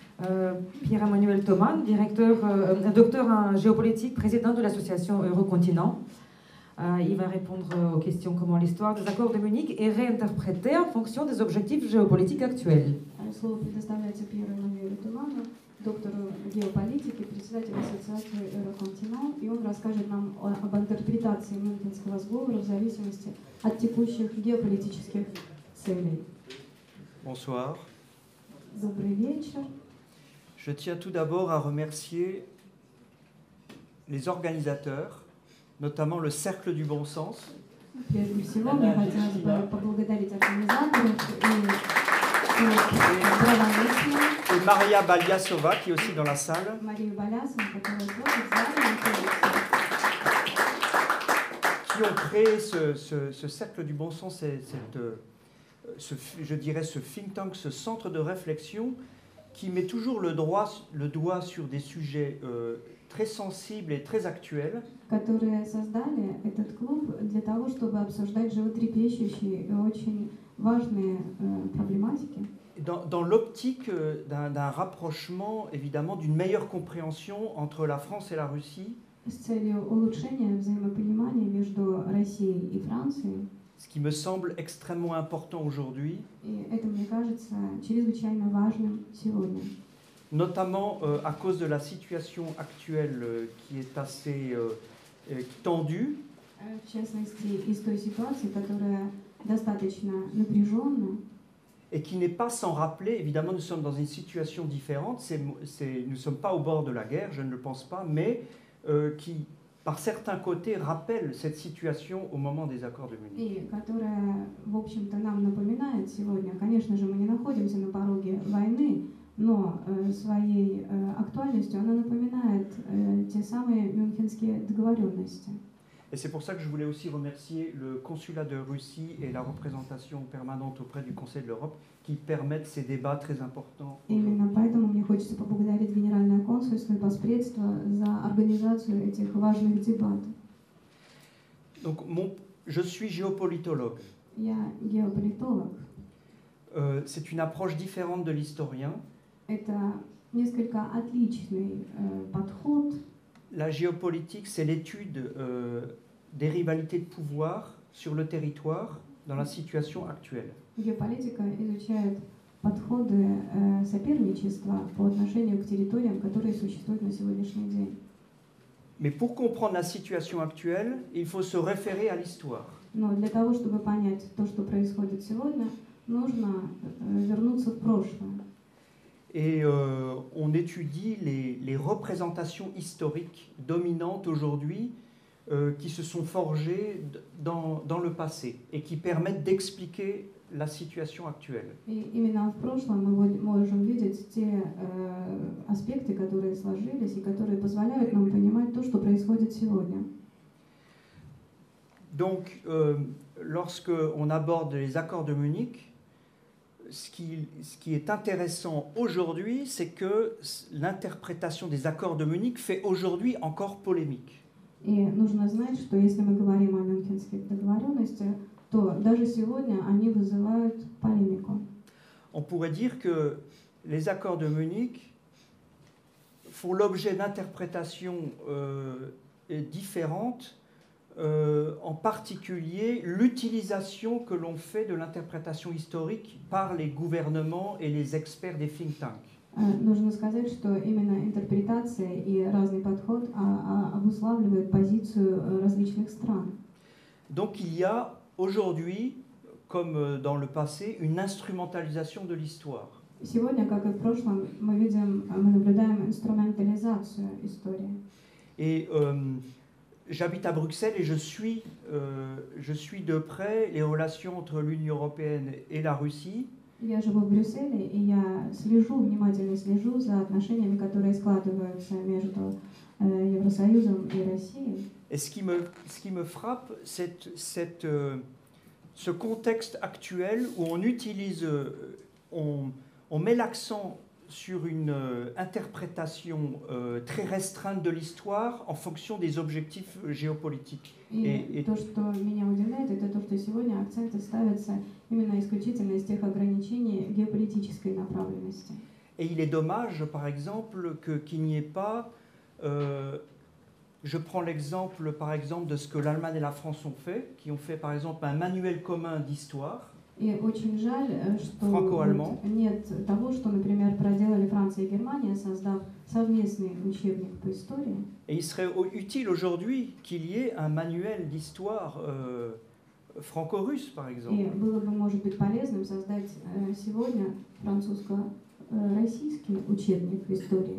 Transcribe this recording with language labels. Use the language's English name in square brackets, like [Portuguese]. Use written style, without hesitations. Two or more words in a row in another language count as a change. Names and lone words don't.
[French] Pierre-Emmanuel Thoman, docteur en géopolitique, président de l'association Eurocontinent. Il va répondre aux questions comment l'histoire des accords de Munich est réinterprétée en fonction des objectifs géopolitiques actuels. [Russian] Слово предоставляется Пьеру Эммануэлю Туману, доктору геополитики, председателю ассоциации Eurocонтинент, и он расскажет нам об интерпретации Мюнхенского сговора в зависимости от текущих геополитических целей. [French] Bonsoir. [Russian] Добрый вечер. [French] Je tiens tout d'abord à remercier les organisateurs, notamment le Cercle du Bon Sens. [Russian] Прежде всего, мне хотелось бы поблагодарить организаторов [French] et Maria Baliasova, qui est aussi dans la salle, qui ont créé ce cercle du bon sens, je dirais ce [English] think tank, [French] ce centre de réflexion qui met toujours le doigt sur des sujets très sensibles et très actuels. [Russian] Которые создали этот клуб для того, чтобы обсуждать животрепещущие и очень важные проблематики. [French] Dans l'optique d'un rapprochement, évidemment, d'une meilleure compréhension entre la France et la Russie. [Russian] С целью улучшения взаимопонимания между Россией и Францией. [French] Ce qui me semble extrêmement important aujourd'hui. [Russian] И это, мне кажется, чрезвычайно важным сегодня. [French] Notamment à cause de la situation actuelle qui est assez tendue. [Russian] В частности, из той ситуации, которая достаточно напряженна. [French] Et qui n'est pas sans rappeler, évidemment nous sommes dans une situation différente, nous ne sommes pas au bord de la guerre, je ne le pense pas, mais qui, par certains côtés, rappelle cette situation au moment des accords de Munich. [Russian] И которая, в общем-то, нам напоминает сегодня, конечно же, мы не находимся на пороге войны, но своей актуальностью она напоминает те самые мюнхенские договоренности. [French] Et c'est pour ça que je voulais aussi remercier le consulat de Russie et la représentation permanente auprès du Conseil de l'Europe qui permettent ces débats très importants. [Russian] Именно поэтому мне хочется поблагодарить Генеральное консульство и посредство за организацию этих важных дебатов. [French] Donc, je suis géopolitologue. [Russian] Я геополитолог. [French] C'est une approche différente de l'historien. [Russian] Это несколько отличный подход. [French] La géopolitique, c'est l'étude des rivalités de pouvoir sur le territoire dans la situation actuelle. [Russian] Геополитика изучает подходы соперничества по отношению к территориям, которые существуют на сегодняшний день. [French] Mais pour comprendre la situation actuelle, il faut se référer à l'histoire. [Russian] Но для того, чтобы понять то, что происходит сегодня, нужно вернуться в прошлое. [French] Et on étudie les représentations historiques dominantes aujourd'hui qui se sont forgées dans le passé et qui permettent d'expliquer la situation actuelle. [Russian] И именно в прошлом мы можем видеть те аспекты, которые сложились и которые позволяют нам понимать то, что происходит сегодня. [French] Donc, lorsque on aborde les accords de Munich, ce qui est intéressant aujourd'hui, c'est que l'interprétation des accords de Munich fait aujourd'hui encore polémique. [Russian] И нужно знать, что если мы говорим о мюнхенских договоренностях, то даже сегодня они вызывают полемику. [French] On pourrait dire que les accords de Munich font l'objet d'interprétations différentes. En particulier l'utilisation que l'on fait de l'interprétation historique par les gouvernements et les experts des [English] think tanks. [Russian] Нужно сказать, что именно интерпретация и разный подход обуславливают позицию различных стран. [French] Donc il y a aujourd'hui, comme dans le passé, une instrumentalisation de l'histoire. [Russian] Сегодня, как и в прошлом, мы наблюдаем инструментализацию истории. [French] Et j'habite à Bruxelles et je suis de près les relations entre l'Union européenne et la Russie. [Russian] Я живу в Брюсселе, и я внимательно слежу за отношениями, которые складываются между Евросоюзом и Россией. [French] Et ce qui me frappe, c'est ce contexte actuel où on met l'accent sur une interprétation très restreinte de l'histoire en fonction des objectifs géopolitiques. [Russian] И то, что меня удивляет, это то, что сегодня акценты ставятся именно исключительно из тех ограничений геополитической направленности. [French] Et il est dommage, par exemple, qu'il n'y ait pas... je prends l'exemple, par exemple, de ce que l'Allemagne et la France ont fait, qui ont fait, par exemple, un manuel commun d'histoire. [Russian] И очень жаль, что [French] Франко-альман. [Russian] нет того, что, например, проделали Франция и Германия, создав совместный учебник по истории. [French] Et il serait utile aujourd'hui qu'il y ait un manuel d'histoire franco-russe, par exemple. [Russian] И было бы, может быть, полезным создать сегодня французско-российский учебник истории.